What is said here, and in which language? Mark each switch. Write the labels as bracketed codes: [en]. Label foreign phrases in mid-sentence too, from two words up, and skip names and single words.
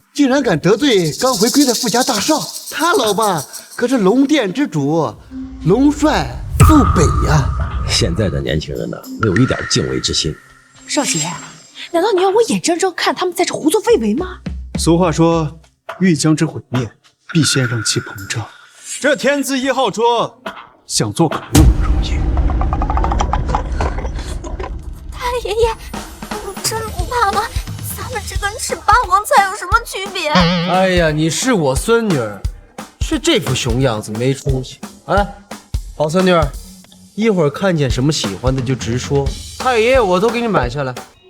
[zh] 竟然敢得罪剛回歸的富家大少！他老爸可是龍殿之主，龍帥傅北呀！現在的年輕人呢，沒有一點敬畏之心。少傑，難道你要我眼睜睜看他們在這胡作非為嗎？俗話說，欲將之毀滅，必先讓其膨脹。這天字1號桌，想做可沒有那麼容易。太爺爺，你真不怕嗎？這跟吃霸王餐有什麼区別？哎呀，你是我孙女儿，是这副熊样子没出息。哎，好孙女儿，一会儿看见什么喜欢的就直说，太爷爷我都给你买下来。